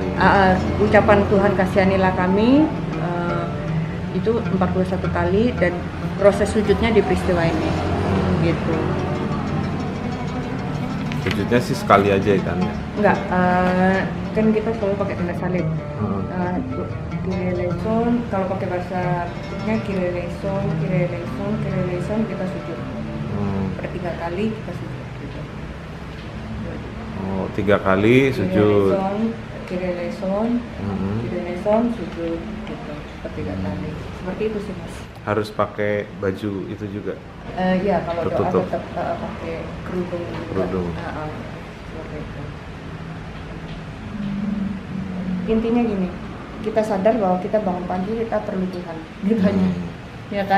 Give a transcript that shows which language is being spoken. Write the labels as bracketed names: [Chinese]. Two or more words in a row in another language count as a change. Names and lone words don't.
[Indonesian] Ucapan Tuhan kasihanilah kami itu 41 kali, dan proses sujudnya di peristiwa ini. Gitu. Sujudnya sih sekali aja kan ya? Enggak, kan kita selalu pakai tanda salib. [Greek] Κύριε ελέησον, [Indonesian] kalau pakai bahasanya [Greek] Κύριε ελέησον, Κύριε ελέησον, Κύριε ελέησον, [Indonesian] kita sujud. Per 3 kali kita sujud. Gitu. Oh, 3 kali sujud. [Greek] Κύριε ελέησον, Κύριε ελέησον, [Indonesian] sujud. Gitu. Per 3 kali. Seperti itu sih Mas. Harus pakai baju itu juga? Iya, kalau tertutup. doa tetap pakai kerudung. Kerudung. Seperti itu. Intinya gini, kita sadar bahwa kita bangun pagi kita perlu Tuhan, gitu aja, ya kan?